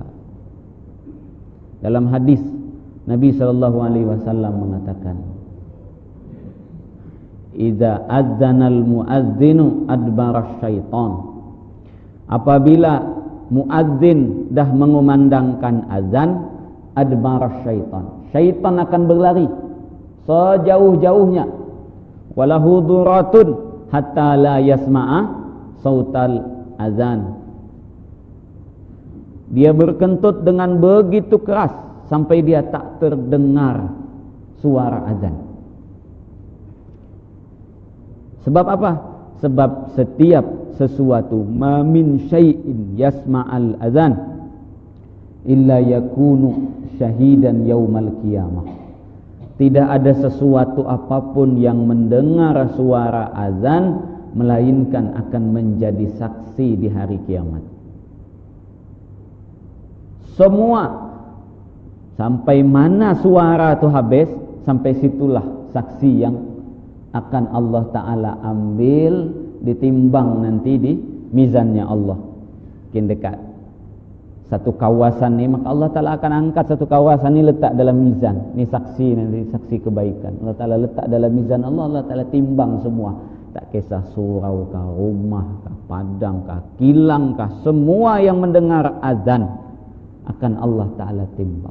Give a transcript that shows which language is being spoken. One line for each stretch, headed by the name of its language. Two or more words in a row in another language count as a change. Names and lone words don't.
Malay: Dalam hadis Nabi SAW mengatakan,
Arabic: إذا أذن المؤذن أدبر الشيطان.
Malay: Apabila muazzin dah mengumandangkan azan,
Arabic: أدبر الشيطان,
Malay: syaitan akan berlari sejauh-jauhnya.
Arabic: وله ضراط حتى لا يسمع صوت الأذان.
Malay: Dia berkentut dengan begitu keras sampai dia tak terdengar suara azan. Sebab apa? Sebab setiap sesuatu,
Arabic: ما من شيء يسمع الأذان إلا يكون شاهدا يوم القيامة.
Malay: Tidak ada sesuatu apapun yang mendengar suara azan melainkan akan menjadi saksi di hari kiamat. Semua, sampai mana suara itu habis, sampai situlah saksi yang akan Allah Ta'ala ambil, ditimbang nanti di mizannya Allah. Mungkin dekat satu kawasan ni, maka Allah Ta'ala akan angkat satu kawasan ni, letak dalam mizan. Ni saksi, nanti saksi kebaikan. Allah Ta'ala letak dalam mizan Allah, Allah Ta'ala timbang semua. Tak kisah surau kah, rumah kah, padang kah, kilang kah, semua yang mendengar azan akan Allah Ta'ala timbang.